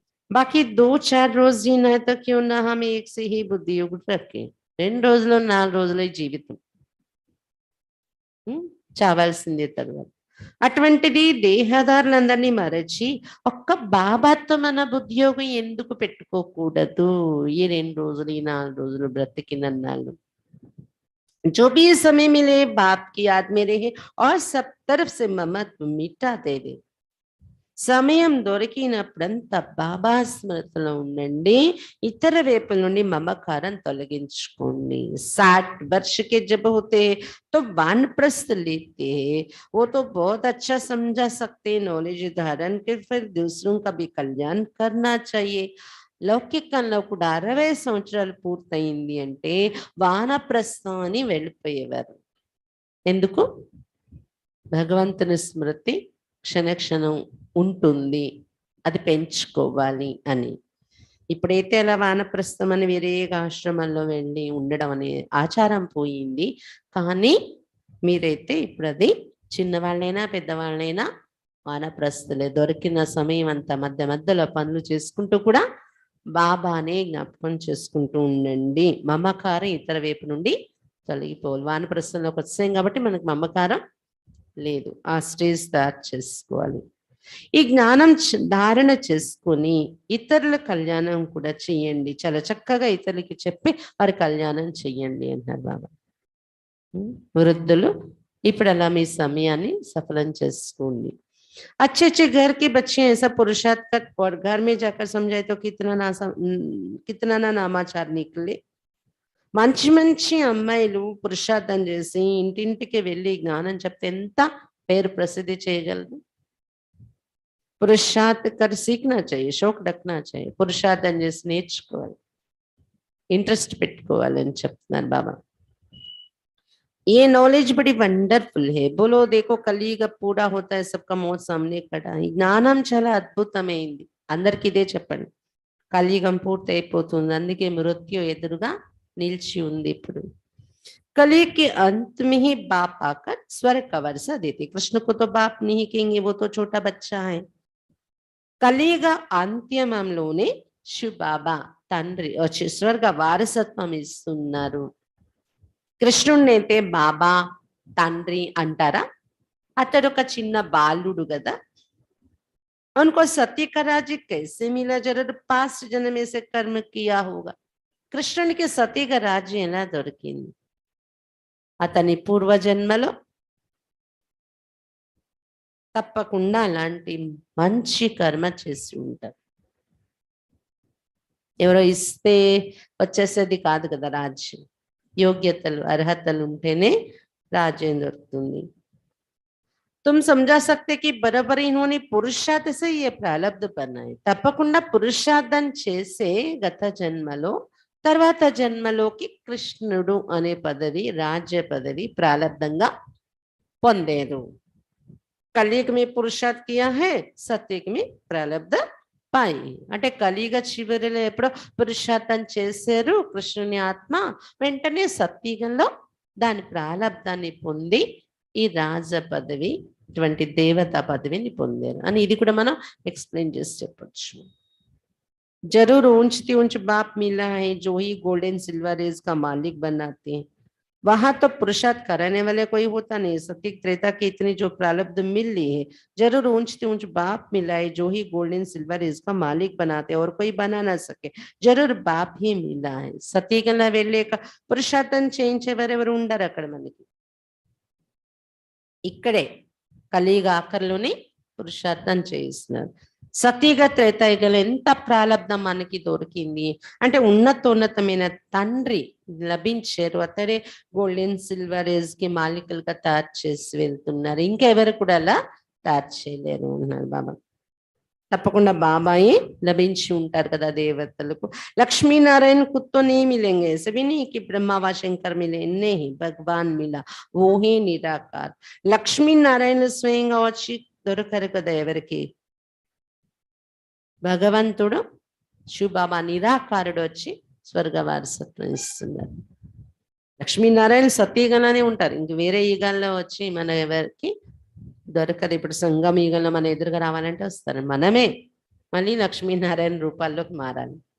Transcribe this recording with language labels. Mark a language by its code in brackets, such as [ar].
[hi] బాకీ 2-4 రోజు జీనా తో క్యూ నా హమ్ ఏక్ సే హీ బుద్ధి యుగ్ రखे, [te] 2 రోజులు 4 రోజుల జీవితం, చావాల్సిందే తర్వాత. అటువంటిది దేహదారులందరినీ మరచి ఒక్క బాబాతో మన ఉద్యోగం ఎందుకు పెట్టుకోకూడదు? ఈ 2 రోజులు ఈ 4 రోజులు బ్రతికినన్నాళ్ళు [hi] जो भी समय मिले बाप की याद में रहे और सब तरफ से ममत्व मिटा दे दे. [te] సమయం దొరికినప్పుడంతా బాబా స్మృతిలో ఉండండి, ఇతర వైపుల నుండి మమకారం తొలగించుకోండి. [hi] 60 वर्ष के जब होते तो वानप्रस्थ लेते हैं, वो तो बहुत अच्छा समझा सकते, नॉलेज धारण के फिर दूसरों का भी कल्याण करना चाहिए. [te] లౌకికంలో కూడా 60 సంవత్సరాలు పూర్తయింది అంటే వానప్రస్థాన్ని వెళ్ళిపోయేవారు. ఎందుకు? భగవంతుని స్మృతి క్షణక్షణం ఉంటుంది, అది పెంచుకోవాలి అని. ఇప్పుడైతే అలా వానప్రస్థం అని వేరే ఆశ్రమంలో వెళ్ళి ఉండడం అనే ఆచారం పోయింది. కానీ మీరైతే ఇప్పుడు అది చిన్నవాళ్ళైనా పెద్దవాళ్ళైనా వానప్రస్థలే. దొరికిన సమయం అంతా మధ్య మధ్యలో పనులు చేసుకుంటూ కూడా బాబానే జ్ఞాపకం చేసుకుంటూ ఉండండి. మమకారం ఇతర వైపు నుండి తొలగిపోవాలి. వానప్రస్థంలోకి వచ్చాం కాబట్టి మనకు మమకారం లేదు, ఆ స్టేజ్ తయారు చేసుకోవాలి. ఈ జ్ఞానం ధారణ చేసుకొని ఇతరుల కళ్యాణం కూడా చెయ్యండి, చాలా చక్కగా ఇతరులకి చెప్పి వారి కళ్యాణం చెయ్యండి అంటారు బాబా. వృద్ధులు ఇప్పుడు అలా మీ సమయాన్ని సఫలం చేసుకోండి. [hi] अच्छे अच्छे घर के बच्चे ऐसा पुरुषार्थ कर और घर में जाकर समझाए तो कितना ना नामाचार निकले. [te] మంచి మంచి అమ్మాయిలు పురుషార్థం చేసి ఇంటింటికి వెళ్ళి జ్ఞానం చెప్తే ఎంత పేరు ప్రసిద్ధి చేయగలరు. [hi] పురుషార్థ కర్ సీఖనా चाहिए, షోక్ రఖనా चाहिए, [te] పురుషార్థం చేసి నేర్చుకోవాలి, ఇంట్రెస్ట్ పెట్టుకోవాలని చెప్తున్నారు బాబా. [hi] ये नॉलेज बड़ी वंडरफुल है, बोलो देखो कलीग पूरा होता है सबका मौत सामने खड़ा. [te] ఈ జ్ఞానం చాలా అద్భుతమైంది, అందరికి ఇదే చెప్పండి. కలియుగం పూర్తి అయిపోతుంది, అందుకే మృత్యు ఎదురుగా నిలిచి ఉంది. ఇప్పుడు [hi] कलयुग के अंत में ही बाप आकर स्वर्ग का वर्षा देते. कृष्ण को तो बाप नहीं कहेंगे, वो तो छोटा बच्चा है. [te] కలియుగ అంత్యంలోనే శివ బాబా తండ్రి వచ్చి స్వర్గ వారసత్వం ఇస్తున్నారు. కృష్ణుడినైతే బాబా తండ్రి అంటారా? అతడు ఒక చిన్న బాలుడు కదా. [hi] उनको सत्य का राज्य कैसे मिला? जरूर पास्ट जन्म में से कर्म किया होगा. [te] కృష్ణునికి సతీగా రాజ్యం ఎలా దొరికింది? అతని పూర్వజన్మలో తప్పకుండా అలాంటి మంచి కర్మ చేసి ఉంటారు. ఎవరో ఇస్తే వచ్చేసేది కాదు కదా రాజ్యం, యోగ్యతలు అర్హతలు ఉంటేనే రాజ్యం దొరుకుతుంది. [hi] तुम समझा सकते कि बराबर इन्होंने पुरुषार्थ से ये प्रारब्ध बनाए. [te] తప్పకుండా పురుషార్థం చేసే గత జన్మలో తర్వాత జన్మలోకి కృష్ణుడు అనే పదవి, రాజ్య పదవి ప్రారబ్ధంగా పొందేరు. కలియుగ [hi] में पुरुषार्थ किया है, सत्युग में प्रारब्ध पाई. [te] అంటే కలియుగ చివరిలో ఎప్పుడో పురుషార్థం చేశారు కృష్ణుని ఆత్మ, వెంటనే సత్యుగంలో దాని ప్రారబ్ధాన్ని పొంది ఈ రాజ పదవి ఇటువంటి దేవతా పదవిని పొందారు అని ఇది కూడా మనం ఎక్స్ప్లెయిన్ చేసి చెప్పొచ్చు. [hi] जरूर ऊंचती ऊंच बाप मिला है जो ही गोल्डन सिल्वर एज का मालिक बनाते हैं, वहां तो पुरुषार्थ कराने वाले कोई होता नहीं। सत्य त्रेता की इतनी जो प्रारब्ध मिल रही है, जरूर ऊंचती ऊंच बाप मिला है जो ही गोल्डन सिल्वर एज का मालिक बनाते हैं और कोई बना ना सके, जरूर बाप ही मिला है। [te] సతీగల వెళ్ళేక పురుషార్థం చేయించేవారెవరు ఉండరు అక్కడ మనకి. ఇక్కడే కలియుగ ఆఖరిలోనే పురుషార్థం చేయిస్తున్నారు. సతీగ త్రేతాయుగలు ఎంత ప్రాలబ్ధం మనకి దొరికింది అంటే ఉన్నతోన్నతమైన తండ్రి లభించారు. అతడే గోల్డెన్ సిల్వర్ ఏజ్ కి మాలికలుగా తయారు చేసి వెళ్తున్నారు. ఇంకెవరు కూడా అలా తయారు చేయలేరు అన్నారు బాబా. తప్పకుండా బాబాయి లభించి ఉంటారు కదా దేవతలకు. [hi] लक्ष्मीनारायण खुद तो नहीं मिलेंगे, ऐसे भी नहीं कि ब्रह्मा व शंकर मिले, नहीं, भगवान मिला, वो ही निराकार लक्ष्मी नारायण [te] స్వయంగా వచ్చి దొరకరు కదా ఎవరికి. భగవంతుడు శివబాబా నిరాకారుడు వచ్చి స్వర్గ వారసత్వం ఇస్తున్నారు. లక్ష్మీనారాయణ సతీగణనే ఉంటారు, ఇంక వేరే యుగాల్లో వచ్చి మన ఎవరికి దొరకదు. ఇప్పుడు సంగమ యుగంలో మన ఎదురుగా రావాలంటే వస్తారు, మనమే మళ్ళీ లక్ష్మీనారాయణ రూపాల్లోకి మారాలి.